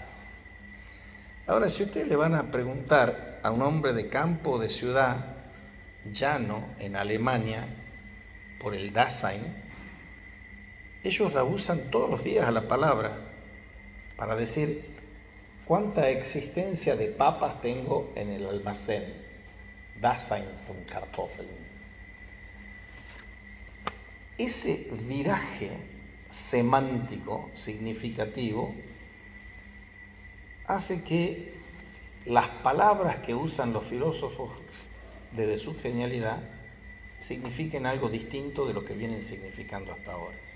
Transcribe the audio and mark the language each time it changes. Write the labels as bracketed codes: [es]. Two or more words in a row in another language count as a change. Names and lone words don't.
[es] Ahora, si ustedes le van a preguntar a un hombre de campo o de ciudad, llano en Alemania, por el Dasein, ellos la usan todos los días a la palabra para decir cuánta existencia de papas tengo en el almacén. [de] Dasein von Kartoffeln. [es] Ese viraje semántico significativo hace que las palabras que usan los filósofos desde su genialidad signifiquen algo distinto de lo que vienen significando hasta ahora.